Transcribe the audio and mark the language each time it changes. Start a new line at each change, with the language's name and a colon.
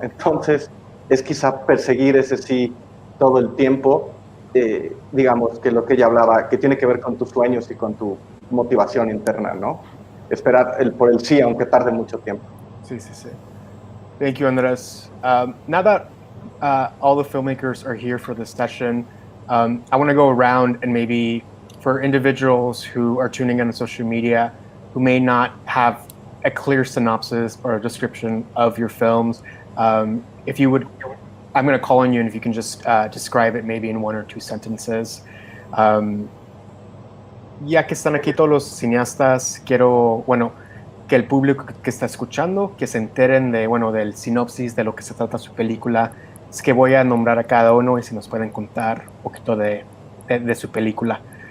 Spanish: Entonces, es quizá perseguir ese sí todo el tiempo, digamos, que lo que ella hablaba, que tiene que ver con tus sueños y con tu motivación interna, ¿no? Esperar por el sí, aunque tarde mucho tiempo.
English: Sí. Thank you, Andrés. Now that all the filmmakers are here for this session, I want to go around and maybe for individuals who are tuning in on social media who may not have a clear synopsis or a description of your films, if you would, I'm going to call on you, and if you can just describe it maybe in 1 or 2 sentences.
Spanish: Ya que están aquí todos los cineastas, quiero, que el público que está escuchando, que se enteren del sinopsis, de lo que se trata su película. Es que voy a nombrar a cada uno y si nos pueden contar un poquito de su película.